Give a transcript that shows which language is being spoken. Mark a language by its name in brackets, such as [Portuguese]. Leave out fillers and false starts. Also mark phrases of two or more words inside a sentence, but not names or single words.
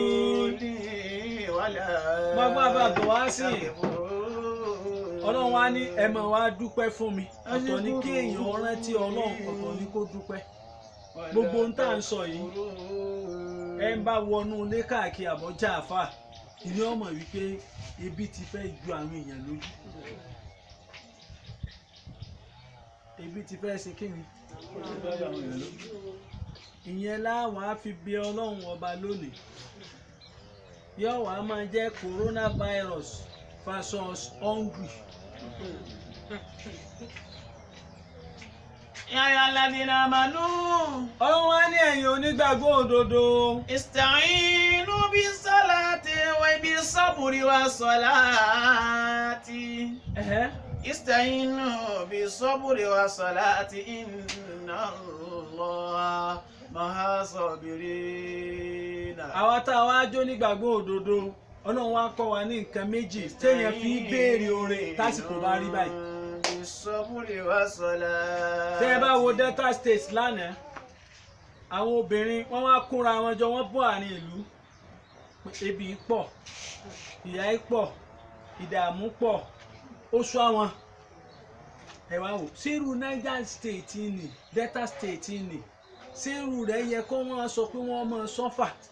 [Yoruba] Gbogbo àbàbọ̀ wá sí ọlọ́run wá ní ẹ máa wá dúpẹ́ fún mi ọ̀tọ̀ ní kí èèyàn rántí ọlọ́run ọ̀tọ̀ ní kó dúpẹ́ gbogbo ohun tá à ń sọ yìí ẹ ń bá wọnú ilé káàkiri àbọ̀já àfà ìní ọmọ wípé ebi ti fẹ́ ju àwọn èèyàn lójú ebi ti fẹ́ ṣe kí ni ìyẹn láwọn á fi bí ọlọ́run ọba lónìí yóò wá máa jẹ́ [English] coronavirus versus hungry. [Arabic] يا أيها الذين آمنوا. [Yoruba] ọlọ́run wá ní ẹ̀yin onígbàgbọ́ òdodo. [Arabic] استعينوا بالصلاة وبالصبر والصلاة. استعينوا بالصبر والصلاة إن الله مع الصابرين. [Yoruba] àwa tá a wá jó nígbàgbọ́ òdodo ọlọ́run wá kọ́ wa ní nǹkan méjì téèyàn fi béèrè oore tásìkò bá rí báyìí. tẹ́ ẹ bá wo Delta State lánàá àwọn obìnrin wọ́n wá kóra wọn jọ wọ́n bọ́ àárín ìlú ebi pọ̀ ìyà pọ̀ ìdààmú pọ̀ ó sọ àwọn ẹ wá wò sírù Niger State ni Delta State ni sírù rẹ̀ yẹ kó wọ́n sọ pé wọ́n máa sọ́fà